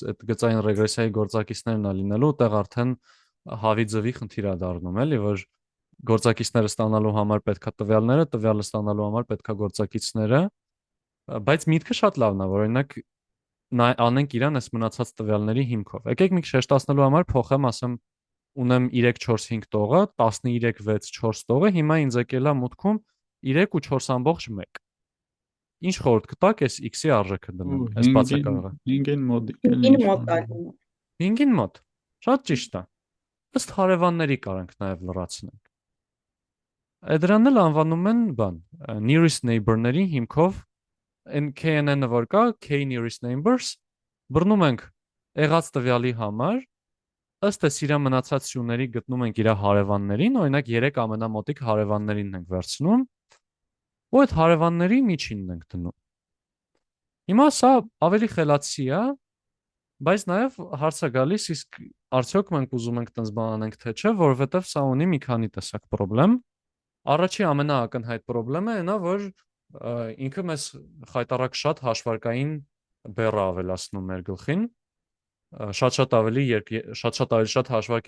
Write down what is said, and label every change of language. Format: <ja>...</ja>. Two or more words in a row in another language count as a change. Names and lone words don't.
<hy>այդ գծային ռեգրեսիայի գործակիցներն է լինելու, այդտեղ արդեն հավի ձվի խնդիր է դառնում, էլի, որ գործակիցները ստանալու համար պետքա տվյալները, տվյալը ստանալու համար պետքա գործակիցները, բայց միտքը շատ լավն է, որ օրինակ անենք իրան այս մնացած տվյալների հիմքով։ Եկեք մի քիչ շեշտացնելու համար փոխեմ, ասեմ ունեմ 3-4-5 տողը, 13-6-4 տողը, հիմա ինձ եկել է մուտքում 3 ու 4.1։ Ինչ խորհուրդ կտաք այս x-ի արժեքը դնեմ, այս բացակայողը։ 5-ին մոդիկ էլ 5-ին մոտ է։ 5-ին մոտ։ Շատ ճիշտ է։ Ըստ հարևանների կարանք նաև լրացնենք։ Դրանն էլ անվանում են բան,</hy> <en>nearest neighbor-</en> <hy>ների հիմքով այն KNN-ը որ կա,</hy> <en>k nearest neighbors,</en> <hy>բռնում ենք եղած տվյալի համար, ըստ էս իր մնացած սյուների գտնում ենք իր հարևաններին, օրինակ 3 ամենամոտիկ հարևաններին ենք վերցնում, ու այդ հարևանների միջինն ենք դնում։ Հիմա սա ավելի խելացի է, բայց նաև հարց է գալիս, իսկ արդյոք մենք ուզում ենք տենց բան անենք թե չէ, որովհետև սա ունի մի քանի տեսակ խնդրեմ։ Առաջի ամենաակնհայտ խնդրեմը այնա, որ ինքը մեզ խայտարակ շատ հաշվարկային բեռ ավելացնում մեր գլխին, շատ ավելի հաշվարկ</hy>